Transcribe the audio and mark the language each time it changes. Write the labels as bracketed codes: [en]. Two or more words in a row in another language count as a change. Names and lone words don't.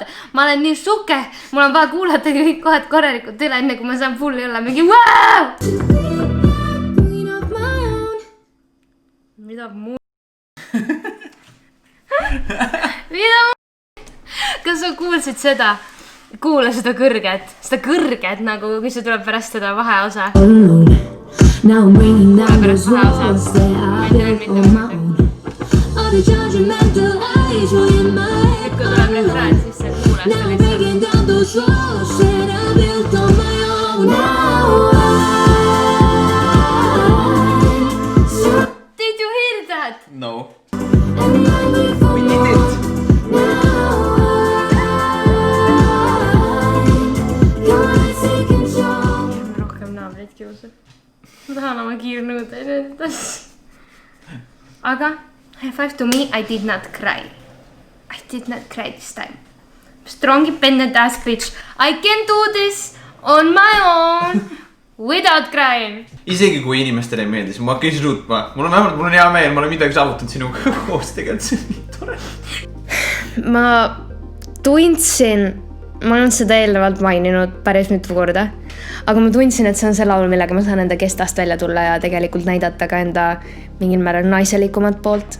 [et] Ma olen nii suke, mul on vaja kuulata kõik kohad korralikult üle, enne kui ma saan fulli olla mingi wow! Mida muu? Mida muu? Kas sa kuulsid seda? Kuula seda kõrget nagu, kui see tuleb pärast seda vaheosa. [en] Now I'm bringing down those walls that I built on my own. All the judgmental eyes were in my head all alone. Now I'm bringing down those walls that I built on my own. Now Did you hear that? No. We did it. [et] Rohkem naabrit kiusab. Ma tahan oma kiirnõude nendes. [en] Aga high five to me, I did not cry. I did not cry this time. Strong independent ass bitch. I can do this on my own without crying. [et] Isegi kui inimestele ei meeldi, siis ma hakkan suutma. Mul on hea meel, ma olen midagi saavutanud sinuga koos tegelikult, see on nii tore. Ma tundsin, ma olen seda eelnevalt maininud päris mitu korda, aga ma tundsin, et see on see laul, millega ma saan enda kestast välja tulla ja tegelikult näidata ka enda mingil määral naiselikumat poolt.